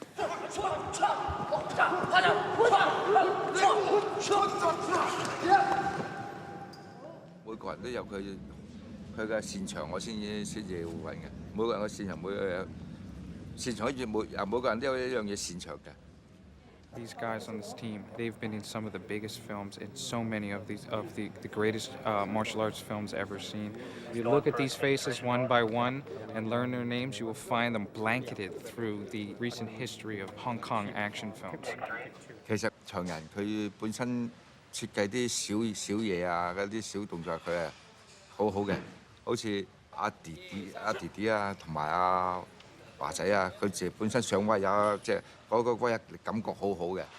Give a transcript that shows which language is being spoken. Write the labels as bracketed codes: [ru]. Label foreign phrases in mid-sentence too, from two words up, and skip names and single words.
[yue] 每個人都有佢嘅擅長，我先至會揾嘅。每個人嘅擅長，每個人都有一樣嘢擅長嘅。 [en] These guys on this team, they've been in some of the biggest films and so many of the greatest martial arts films ever seen. You look at these faces one by one and learn their names, you will find them blanketed through the recent history of Hong Kong action films. [yue] 其實長人佢本身設計啲小嘢啊，嗰啲小動作佢係好好嘅，好似阿弟弟啊，同埋阿華仔啊，佢自己本身上位啊，即係嗰個感覺好好嘅。